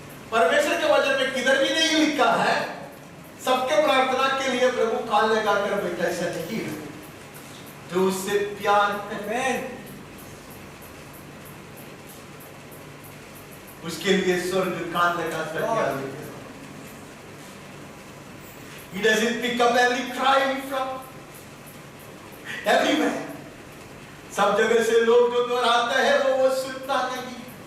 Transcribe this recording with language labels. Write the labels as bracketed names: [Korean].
[Hindi] परमेश्वर के वचन में किधर भी नहीं लिखा है सबके प्रार्थना के लिए प्रभु कान लगाकर बैठा, ऐसा नहीं है। जो उससे प्यार करे उसके लिए स्वर्ग कान लगाकर प्यार करता। [English] He doesn't pick up every cry from everywhere. [Hindi] सब जगह से लोग जो दोहराते हैं वो सुनता नहीं।